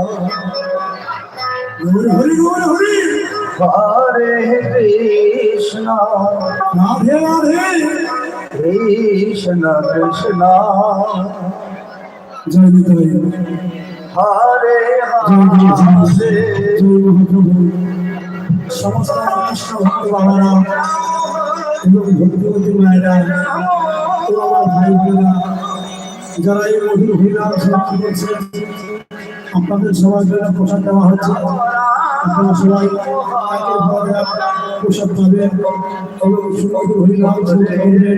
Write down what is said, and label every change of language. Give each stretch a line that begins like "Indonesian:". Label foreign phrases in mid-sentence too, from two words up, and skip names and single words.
Sanskrit: Hare Krishna Radhe Radhe Krishna Krishna Jai Nitai Hare
Bangla: Hare সমস্ত কৃষ্ণ ভক্ত বাবারা এবং ভক্তিবতী মায়েরা ও আমার ভাই বোনেরা যারা এই মধুর হরিনাম শ্রবণ করছে, আপনাদের সবার জন্য প্রসাদ দেওয়া হচ্ছে। আপনারা সবাই একের পর এক প্রসাদ পাবেন এবং সুমধুর হরিনাম শ্রবণ করবেন।